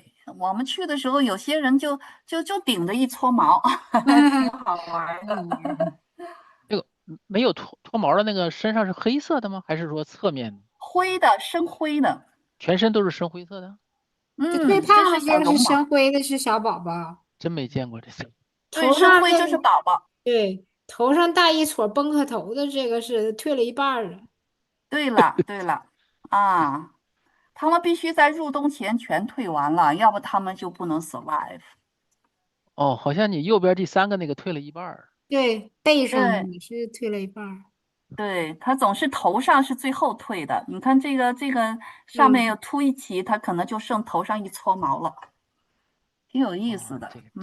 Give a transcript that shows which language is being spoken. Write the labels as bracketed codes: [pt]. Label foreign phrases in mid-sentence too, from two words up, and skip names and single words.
[zh] 我們去的時候，有些人就頂着一撮毛，挺好玩的。那個沒有脫毛的那個身上是黑色的嗎？還是說側面的？灰的，深灰的，全身都是深灰色的？最胖這是小絨的就是深毛。灰的是小寶寶，真沒見過這些。對，頭上那深灰就是寶寶。對，頭上帶一撮崩殼頭的這個是褪了一半兒了。對了，對了，啊，他們必須在入冬前全退完了，要不他們就不能 survive。哦，好像你右邊第三個那個退了一半兒。對，背上對也是褪了一半兒。對，它總是頭上是最後退的。你看這個上面有禿一起，它可能就剩頭上一撮毛了，挺有意思的。